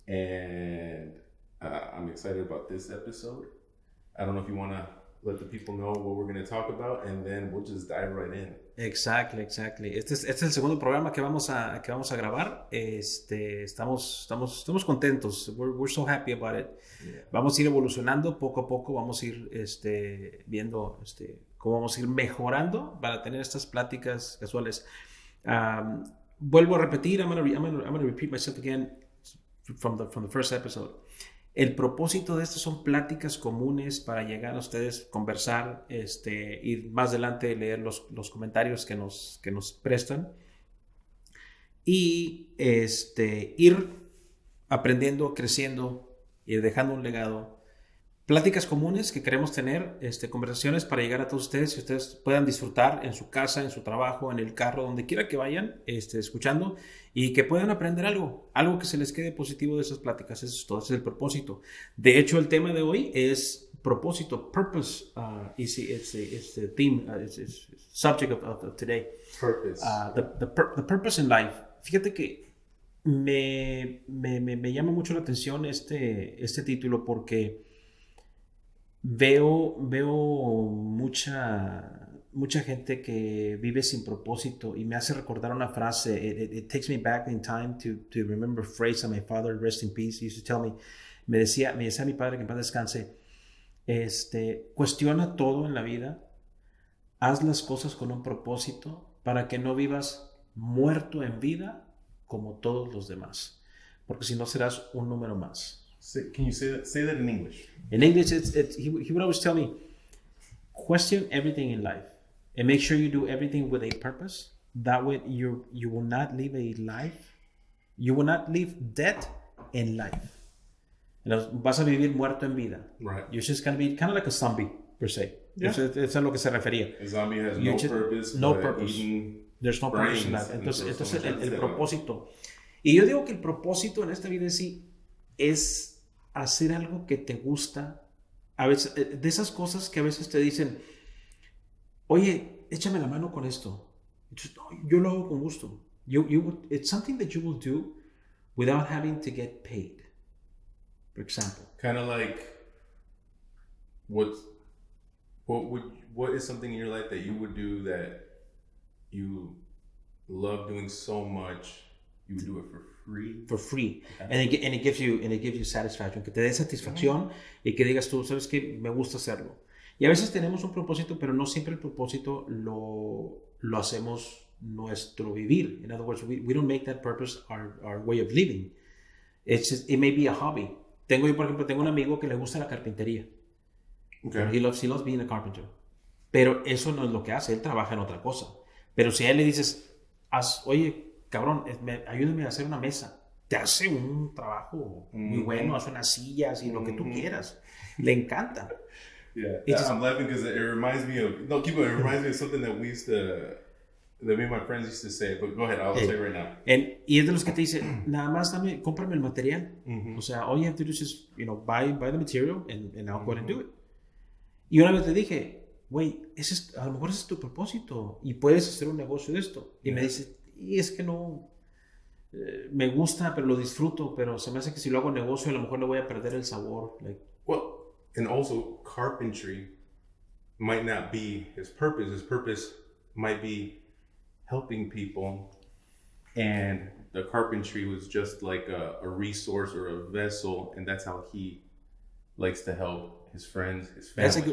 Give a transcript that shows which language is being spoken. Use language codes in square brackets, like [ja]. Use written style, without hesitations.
[en] And I'm excited about this episode. I don't know if you want to let the people know what we're going to talk about, and then we'll just dive right in. Exactly. [es] Este es el segundo programa que vamos a grabar. Estamos contentos. [en] We're so happy about it. Yeah. [es] Vamos a ir evolucionando poco a poco. Vamos a ir viendo cómo vamos a ir mejorando para tener estas pláticas casuales. Vuelvo a repetir. [en] I'm gonna repeat myself again from the first episode. [es] El propósito de esto son pláticas comunes para llegar a ustedes, conversar, ir más adelante, leer los comentarios que nos prestan y ir aprendiendo, creciendo, ir dejando un legado. Pláticas comunes que queremos tener, conversaciones para llegar a todos ustedes y ustedes puedan disfrutar en su casa, en su trabajo, en el carro, donde quiera que vayan, escuchando y que puedan aprender algo que se les quede positivo de esas pláticas. Eso es todo, ese es el propósito. De hecho, el tema de hoy es propósito, purpose. [en] It's the theme, it's subject of today. Purpose. The purpose in life. [es] Fíjate que me llama mucho la atención este título porque veo mucha gente que vive sin propósito y me hace recordar una frase. [en] It takes me back in time to remember a phrase that my father, rest in peace, used to tell me. [es] Me decía mi padre, que en paz descanse, cuestiona todo en la vida, haz las cosas con un propósito para que no vivas muerto en vida como todos los demás, porque si no serás un número más. [en] Can you say that in English? In English, he would always tell me, question everything in life and make sure you do everything with a purpose. That way you will not live a life. You will not live dead in life. [es] Vas a vivir muerto en vida. [en] Right. You're just going to be kind of like a zombie, per se. Yeah. [es] Eso es a lo que se refería. [en] A zombie has no purpose. No purpose. There's no purpose in that. [es] Entonces el propósito. Y yo digo que el propósito en esta vida en sí es hacer algo que te gusta. A veces, de esas cosas que a veces te dicen, oye, échame la mano con esto. Entonces, no, yo lo hago con gusto. [en] It's something that you will do without having to get paid. For example. Kind of like, what is something in your life that you would do that you love doing so much, you would do it for free? For free. Okay. And it gives you satisfaction, [es] que te dé satisfacción y que digas tú, sabes que me gusta hacerlo. Y a veces tenemos un propósito, pero no siempre el propósito lo hacemos nuestro vivir. [en] In other words, we don't make that purpose our way of living. It may be a hobby. [es] Yo, por ejemplo, tengo un amigo que le gusta la carpintería. [en] Okay. He loves being a carpenter. [es] Pero eso no es lo que hace, él trabaja en otra cosa. Pero si a él le dices, oye, cabrón, ayúdame a hacer una mesa, te hace un trabajo muy bueno, hace unas sillas y lo que tú quieras. Le encanta. [en] Yeah, I'm laughing because it reminds me of something that that me and my friends used to say, but go ahead, I'll say it right now. [es] Y es de los que te dice, nada más cómprame el material. O sea, [en] all you have to do is just, buy the material and I'll go ahead and do it. [es] Y una vez te dije, güey, a lo mejor ese es tu propósito y puedes hacer un negocio de esto. Y me dice, y es que no, me gusta, pero lo disfruto, pero se me hace que si lo hago negocio a lo mejor le voy a perder el sabor. [en] Well, and also carpentry might not be his purpose. His purpose might be helping people, and the carpentry was just like a resource or a vessel, and that's how he likes to help his friends, his family.